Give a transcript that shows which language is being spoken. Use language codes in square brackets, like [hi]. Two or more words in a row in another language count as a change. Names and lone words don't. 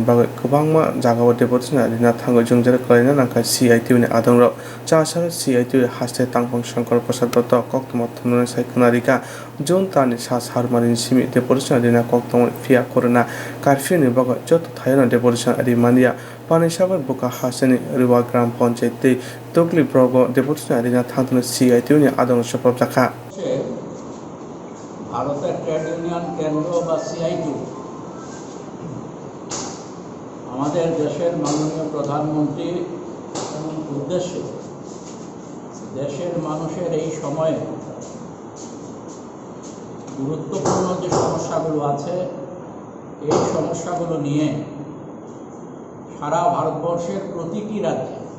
[trp] bagwi kwbangma jagao deputation rina thango jungjare khlaina nangkha CITU ni adongrok chasaro CITU haste tangpong shankar prasad dotto koktun thumnani saikuna rika June tani sa sarmani simi deputation rina koktun fia [en] corona curfew [trp] ni bagwi joto thaino deputation rimania panisagar buka haseni riwa [hi] ग्राम पंचायत [trp] tei tokli brogo deputation rina thangtuna CITU ni adong sapap Sakha [bn] ভারতের [en] trade union [bn] কেন্দ্র বা CITU আমাদের দেশের মাননীয় প্রধানমন্ত্রীর উদ্দেশ্যে দেশের মানুষের এই সময়ে গুরুত্বপূর্ণ যে সমস্যাগুলো আছে এই সমস্যাগুলো নিয়ে সারা ভারতবর্ষের প্রতিটি রাজ্যে